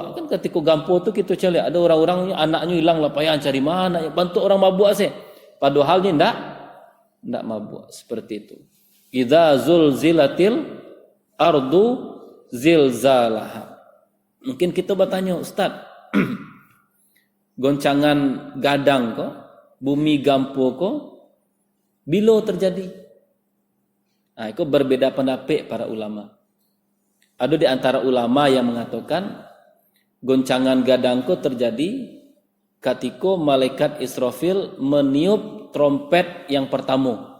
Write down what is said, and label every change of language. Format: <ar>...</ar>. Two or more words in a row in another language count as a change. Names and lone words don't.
<id>Kan ketika gampo tu kita cari ada orang-orang anaknya hilang lah payah cari mana, bantu orang mabuk sih. Padahalnya ndak mabuk seperti itu.</id> <ar>إذا زلزلت الأرض زلزالها.</ar> <id>Mungkin kita bertanya, Ustaz, goncangan</id> <min>gadang ko,</min> <id>bumi</id> <min>gampo ko,</min> <id>bila terjadi? Nah, itu berbeda pendapat para ulama. Ada di antara ulama yang mengatakan goncangan</id> <min>gadang ko</min> <id>terjadi ketika malaikat Israfil meniup trompet yang pertama.</id>